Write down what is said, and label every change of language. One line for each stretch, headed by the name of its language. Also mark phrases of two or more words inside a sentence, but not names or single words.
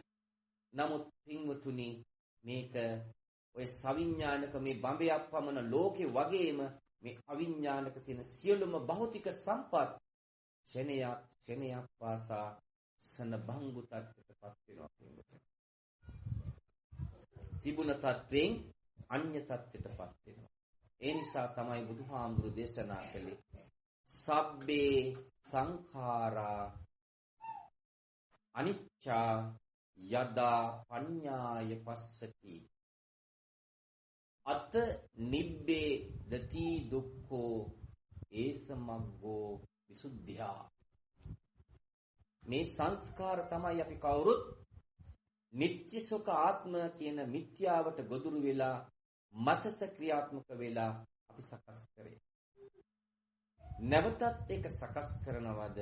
Sinhala: නමුත් පින්වතුනි මේක ඔය සවිඥානික මේ බඹයක් පමණ ලෝකේ වගේම මේ අවිඥානික තියෙන සියලුම භෞතික සම්පත් ක්ෂණයක් පාසා සනබංගු තත්ත්වයටපත් වෙනවා පින්වතුනි. තිබුණ තත්ත්වයෙන් අන්‍ය තත්ත්වයටපත් වෙනවා.
Pali: ඒ නිසා තමයි බුදුහාමුදුරු දේශනා කළේ සබ්බේ සංඛාරා අනිච්චා යදා පඤ්ඤාය පස්සති අත නිබ්බේ දති දුක්ඛෝ ඒසමග්ගෝ විසුද්ධියා.
Sinhala: මේ සංස්කාර තමයි අපි කවුරුත් නිත්‍ය සුඛ ආත්ම කියන මිත්‍යාවට ගොදුරු වෙලා මසස ක්‍රියාත්මක වෙලා අපි සකස් කරේ. නැවතත් ඒක සකස් කරනවද?